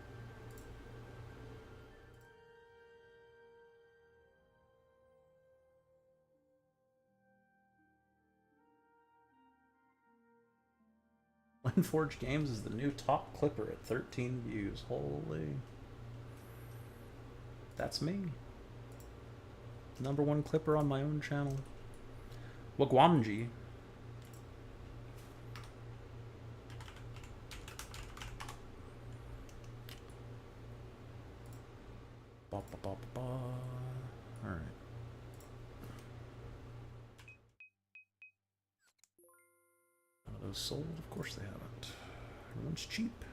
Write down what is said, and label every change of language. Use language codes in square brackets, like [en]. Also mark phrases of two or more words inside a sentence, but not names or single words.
[en] Glenforge Games is the new top clipper at 13 views. Holy. That's me. #1 clipper on my own channel. Wagwanji. Ba, ba, ba, ba, ba. All right. None of those sold? Of course they haven't. Everyone's cheap.